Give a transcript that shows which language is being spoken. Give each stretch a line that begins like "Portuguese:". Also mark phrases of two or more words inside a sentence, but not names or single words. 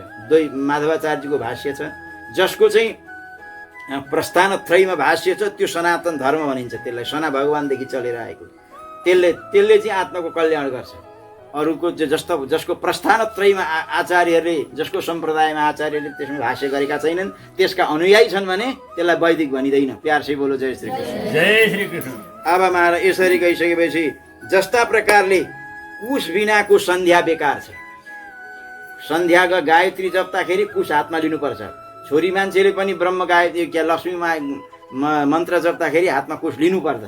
Nepali: माधवाचार्यजीको भाष्य छ, जसको चाहिँ प्रस्थानत्रयमा भाष्य छ, त्यो सनातन धर्म भनिन्छ। त्यसलाई सना भगवानदेखि चलेर आएको, त्यसले चाहिँ आत्माको कल्याण गर्छ। अरूको जसको प्रस्थानत्रयमा आचार्यहरूले, जसको सम्प्रदायमा आचार्यले त्यसमा भाष्य गरेका छैनन्, त्यसका अनुयायी छन् भने त्यसलाई वैदिक भनिँदैन।
Hindi: प्यार से बोलो जय श्री कृष्ण। जय श्री कृष्ण।
Nepali: अब महाराज यसरी गइसकेपछि जस्ता प्रकारले कुश बिनाको सन्ध्या बेकार छ। सन्ध्याको गायत्री जप्दाखेरि कुश हातमा लिनुपर्छ। छोरी मान्छेले पनि ब्रह्म गायत्री लक्ष्मी मन्त्र जप्दाखेरि हातमा कुश लिनु पर्दछ।